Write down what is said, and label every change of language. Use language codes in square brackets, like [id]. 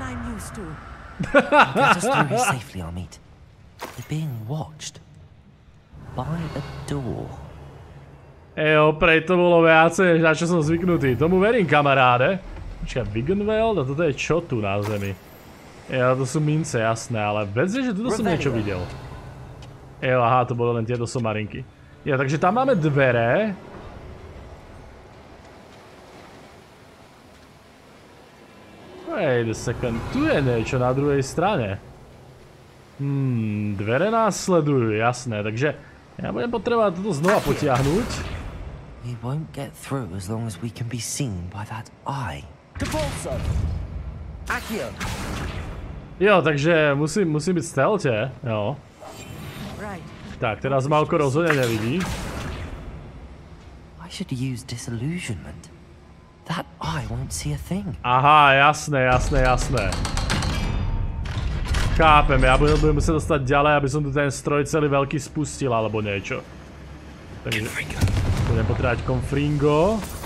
[en] Get us through here safely, Amit. You're being watched by a door. [sk] Jo, prej to bolo viacej, na čo som zvyknutý. Tomu verím, kamaráde. Počkaj, Wigenweld? A toto je čo tu na zemi? Jo, to sú mince, jasné, ale vec je, že tuto som niečo videl. Jo, aha, to bolo len tieto somarinky. Jo, takže tam máme dvere. [en] Wait a second, [sk] tu je niečo na druhej strane. Dvere nás sledujú, jasné, takže ja budem potrebovať toto znova potiahnuť. [en] We won't get through as long as we can be seen by that eye. [sk] Jo, takže musím byť v stelte, jo. Tak, teraz Malko rozhodne nevidí. [en] I should use disillusionment. That eye won't see a thing. [sk] Aha, jasné. Chápem, ja budem musieť dostať ďalej, aby som tu ten stroj celý veľký spustil, alebo niečo. Takže budem potrebovať konfringo.